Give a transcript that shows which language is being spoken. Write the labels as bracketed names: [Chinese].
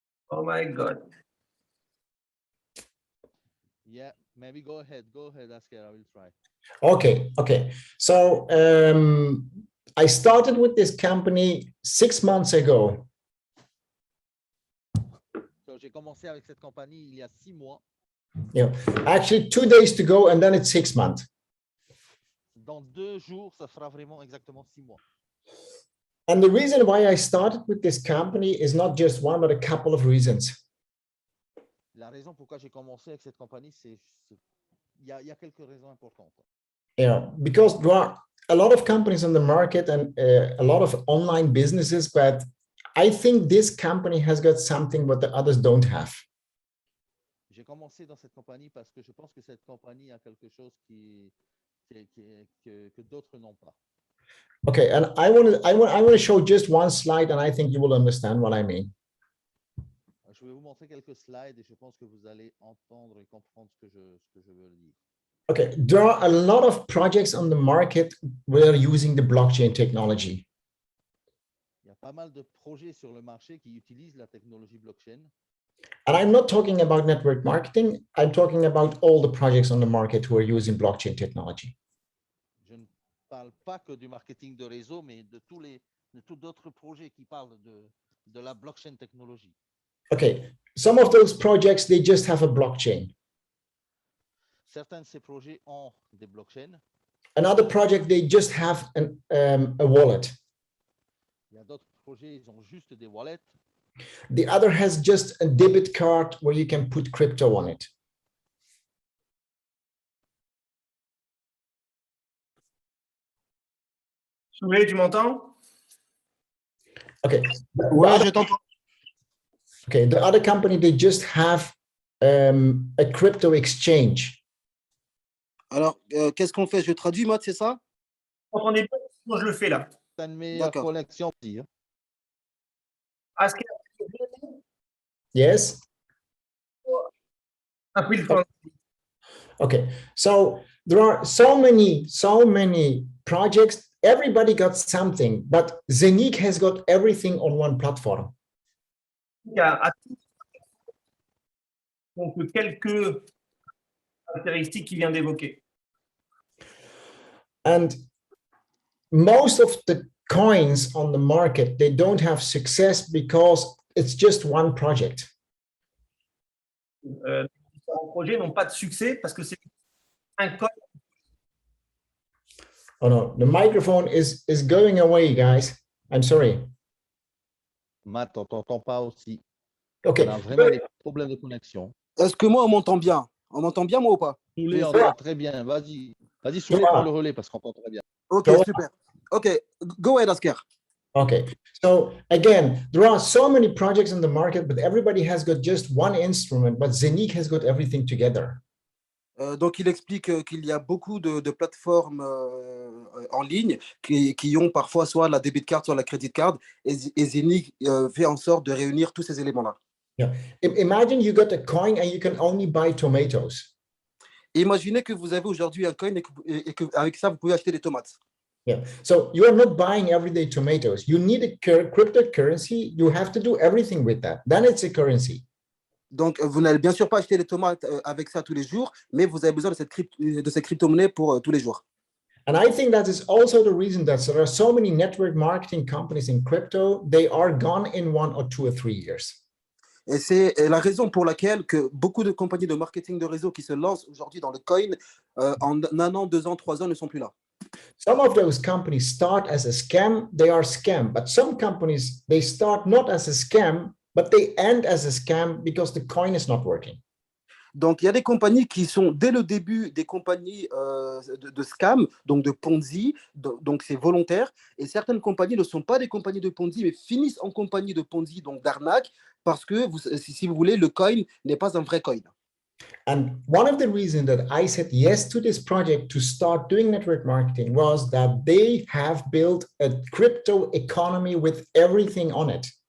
[English] Oh my God. Yeah, maybe go ahead, Asker, I will try. Okay. So I started with this company 6 months ago. [French] So, j'ai commencé avec cette compagnie il y a 6 mois. [English] Yeah, actually 2 days to go, and then it's 6 months. [French] Dans 2 jours, ça fera vraiment exactement 6 mois. [English] And the reason why I started with this company is not just one, but a couple of reasons. [French] La raison pourquoi j'ai commencé avec cette compagnie, il y a quelques raisons importantes. [English] Yeah, because there are a lot of companies on the market and a lot of online businesses, but I think this company has got something what the others don't have. [French] J'ai commencé dans cette compagnie parce que je pense que cette compagnie a quelque chose que d'autres n'ont pas. [English] Okay, and I want to show just one slide, and I think you will understand what I mean. [French] Je vais vous montrer quelques slides et je pense que vous allez entendre et comprendre ce que je veux dire. [English] Okay, there are a lot of projects on the market where using the blockchain technology. [French] Il y a pas mal de projets sur le marché qui utilisent la technologie blockchain. [English] And I'm not talking about network marketing. I'm talking about all the projects on the market who are using blockchain technology. [French] Je ne parle pas que du marketing de réseau, mais de tous d'autres projets qui parlent de la blockchain technologie. [English] Okay, some of those projects, they just have a blockchain. [French] Certains de ces projets ont des blockchains. [English] Another project, they just have a wallet. [French] Il y a d'autres projets, ils ont juste des wallets. [English] The other has just a debit card where you can put crypto on it. [French] Soulet, tu m'entends? [English] Okay. [French] Ouais, je t'entends. [English] Okay, the other company, they just have a crypto exchange. [French] Alors, qu'est-ce qu'on fait? Je traduis, Matt, c'est ça? Vous entendez pas? Moi, je le fais là. C'est une meilleure D'accord. connexion aussi. Hein. [English] Asker, Yes. [French] un peu le temps. [English] Okay, so there are so many projects. Everybody got something, but Zenic has got everything on one platform. [French] Donc, quelques caractéristiques qu'il vient d'évoquer. [English] And most of the coins on the market, they don't have success because it's just one project. [French] Les différents projets n'ont pas de succès parce que c'est un code. [English] Oh no, the microphone is going away, guys. I'm sorry. [French] Matt, on t'entend pas aussi. [English] Okay, [French] On a vraiment des problèmes de connexion. Est-ce que moi, on m'entend bien? On m'entend bien, moi, ou pas? Soulet, on Ouais. entend très bien. Vas-y, Soulet, prends le relais parce qu'on t'entend très bien. Ok, [English] Go [French] super. [English] Ok, go ahead, Asker. okay. So again, there are so many projects in the market, but everybody has got just one instrument, but Zenic has got everything together. [French] Donc, il explique qu'il y a beaucoup de plateformes en ligne qui ont parfois soit la debit card, soit la credit card, et Zenic fait en sorte de réunir tous ces éléments-là. [English] Imagine you got a coin and you can only buy tomatoes. [French] Imaginez que vous avez aujourd'hui un coin et que avec ça, vous pouvez acheter des tomates. [English] Yeah. So you are not buying everyday tomatoes. You need a cryptocurrency. You have to do everything with that. Then it's a currency. [French] Donc, vous n'allez bien sûr pas acheter des tomates avec ça tous les jours, mais vous avez besoin de cette crypto-monnaie pour tous les jours. [English] And I think that is also the reason that there are so many network marketing companies in crypto. They are gone in 1 or 2 or 3 years. [French] Et c'est la raison pour laquelle que beaucoup de compagnies de marketing de réseau qui se lancent aujourd'hui dans le coin, en 1 an, 2 ans, 3 ans, ne sont plus là. [English] Some of those companies start as a scam. They are scam. But some companies, they start not as a scam, but they end as a scam because the coin is not working. [French] Donc, il y a des compagnies qui sont dès le début des compagnies de scam, donc de Ponzi, donc c'est volontaire. Et certaines compagnies ne sont pas des compagnies de Ponzi, mais finissent en compagnie de Ponzi, donc d'arnaque, parce que, si vous voulez, le coin n'est pas un vrai coin. [English] And one of the reasons that I said yes to this project to start doing network marketing was that they have built a crypto economy with everything on it.